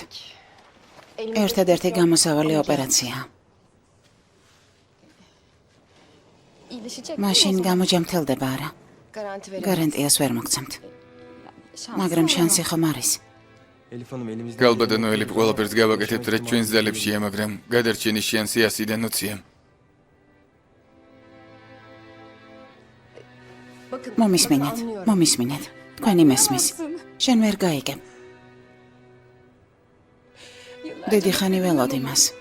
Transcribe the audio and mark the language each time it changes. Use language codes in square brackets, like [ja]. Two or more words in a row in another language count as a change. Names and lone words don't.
[ka] ერთადერთი გამოსავალი ოპერაციაა. მაშინ გამოჯამთელდება არა? გარანტიას ვერ მოგცემთ. მაგრამ შანსი ხომ არის? [tr] Elif Hanım elimizde. [ka] გალბატონო ელიფ, ყველაფერს გავაკეთებთ, რაც ჩვენს ძალებშია, მაგრამ გადარჩენის შანსი 100-დან 20-ია. მომისმინეთ. თქვენი მესმის. შენ ვერ გაიგებ. დიდი ხანი ველოდ იმას.